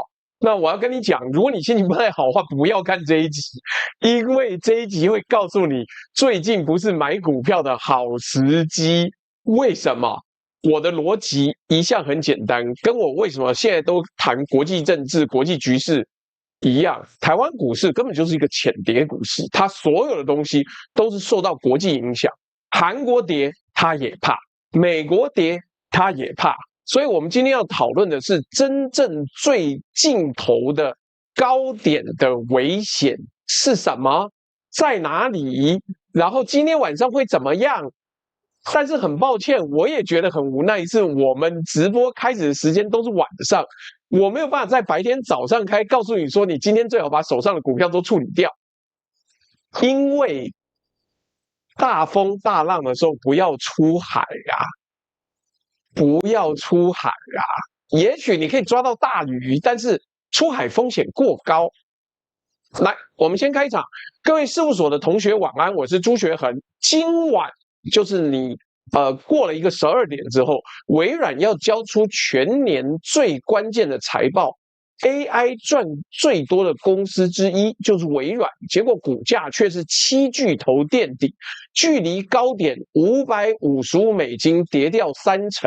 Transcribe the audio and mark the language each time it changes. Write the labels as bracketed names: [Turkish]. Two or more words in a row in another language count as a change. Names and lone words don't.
[Chinese] 那我要跟你講，如果你心情不太好的話，不要看這一集，因為這一集會告訴你，最近不是買股票的好時機。為什麼？我的邏輯一向很簡單，跟我為什麼現在都談國際政治、國際局勢一樣。台灣股市根本就是一個淺碟股市，它所有的東西都是受到國際影響。韓國跌，他也怕；美國跌，他也怕。所以，我們今天要討論的是真正最盡頭的高點的危險是什麼，在哪裡？然後今天晚上會怎麼樣？但是很抱歉，我也覺得很無奈，是我們直播開始的時間都是晚上，我沒有辦法在白天早上開，告訴你說你今天最好把手上的股票都處理掉，因為大風大浪的時候不要出海啊，不要出海啊！也許你可以抓到大魚，但是出海風險過高。來，我們先開場。各位事務所的同學晚安，我是朱學恆。今晚就是你過了一個12點之後，微軟要交出全年最關鍵的財報。AI 賺最多的公司之一就是微軟，結果股價卻是7巨頭墊底，距離高點$555跌掉30%。